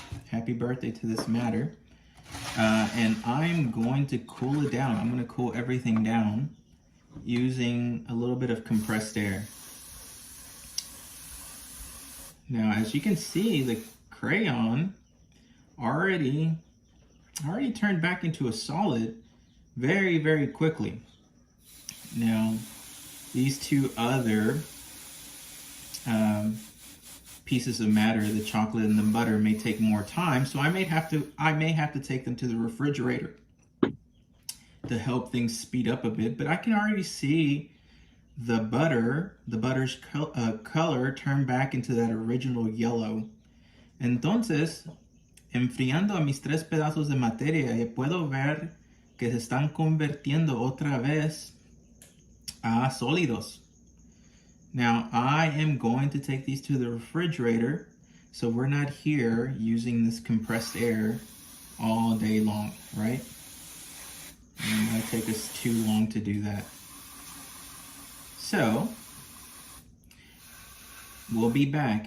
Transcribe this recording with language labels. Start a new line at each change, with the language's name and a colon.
English: Happy birthday to this matter. And I'm going to cool it down. I'm going to cool everything down using a little bit of compressed air. Now, as you can see, the crayon already turned back into a solid very, very quickly. Now, these 2 other pieces of matter, the chocolate and the butter, may take more time, so I may have to take them to the refrigerator to help things speed up a bit. But I can already see the butter's color turn back into that original yellow.
Spanish: Entonces, enfriando a mis 3 pedazos de materia, puedo ver que se están convirtiendo otra vez a sólidos.
English: Now, I am going to take these to the refrigerator, so we're not here using this compressed air all day long, right? And it might take us too long to do that. So, we'll be back.